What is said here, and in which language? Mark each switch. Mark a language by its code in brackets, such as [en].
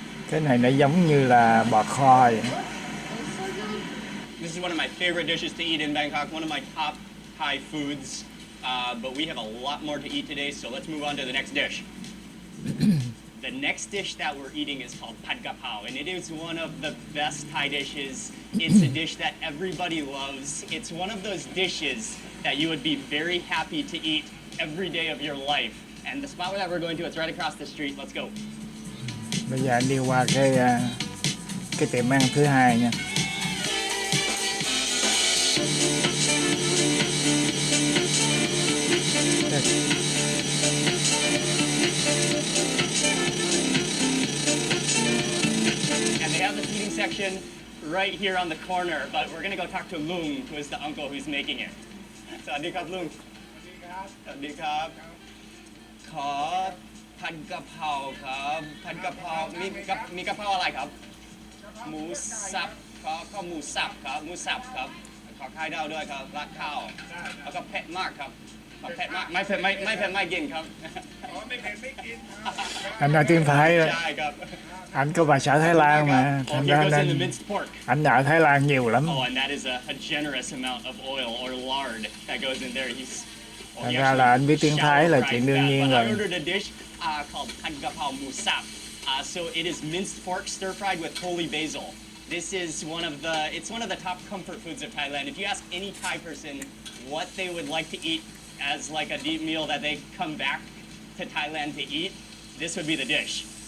[vi] Cái này nó giống như là bò kho vậy. [en] This is one of my favorite dishes to eat in Bangkok. One of my top Thai foods. but we have a lot more to eat today, so let's move on to the next dish. The next dish that we're eating is called pad kapao, and it is one of the best Thai dishes. It's a dish that everybody loves. It's one of those dishes that you would be very happy to eat every day of your life. And the spot that we're going to, it's right across the street. Let's go. [vi] Bây giờ anh đi qua cái tiệm ăn thứ hai nha. [en] And they have the seating section right here on the corner, but we're gonna go talk to Lung, who is the uncle who's making it. [th] Sawadee krab, Lung. Sawadee krab. ขอผัดกะเพราครับผัดกะเพรามีกะเพราอะไรครับหมูสับขอหมูสับครับหมูสับครับขอไข่ดาวด้วยครับราดข้าวแล้วก็เผ็ดมากครับขอเผ็ดมากไม่เผ็ดไม่กินครับ [vi] Anh nói tiếng Thái đó. [th] ใช่ครับ [vi] Anh có bà xã Thái Lan mà, [en] Oh, here [vi] ra [en] goes in the [vi] nên [en] minced pork. [vi] anh ở Thái Lan nhiều lắm. [en] Oh, and that is a generous amount of oil or lard that goes in there. [vi] Thành ra là anh biết tiếng Thái là chuyện đương nhiên rồi. [en] I ordered a dish called pad kapao musap. So it is minced pork stir fried with holy basil. This is one of the top comfort foods of Thailand. If you ask any Thai person what they would like to eat as like a deep meal that they come back to Thailand to eat, this would be the dish.